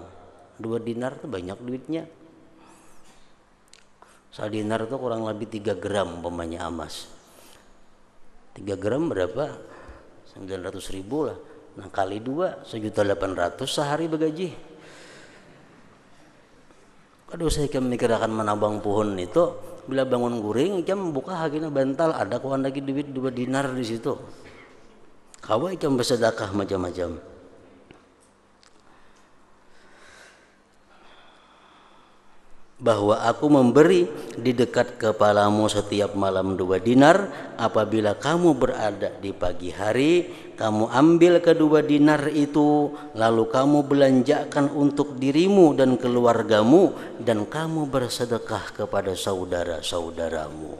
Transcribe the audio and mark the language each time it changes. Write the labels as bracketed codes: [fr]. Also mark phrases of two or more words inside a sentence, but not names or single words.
[id] 2 dinar itu banyak duitnya. 1 dinar itu kurang lebih 3 gram umpamanya emas. 3 gram berapa? 900.000 lah. Nah kali 2 1.800.000 sehari begaji. [bjn] Kalau saya memikirkan menabang pohon itu, bila bangun guring, ikam buka hagina bantal, ada kawan lagi duit 2 dinar di situ. Kawai ikam bersedekah macam-macam. [id] Bahwa aku memberi di dekat kepalamu setiap malam 2 dinar, apabila kamu berada di pagi hari, kamu ambil kedua dinar itu, lalu kamu belanjakan untuk dirimu dan keluargamu, dan kamu bersedekah kepada saudara-saudaramu.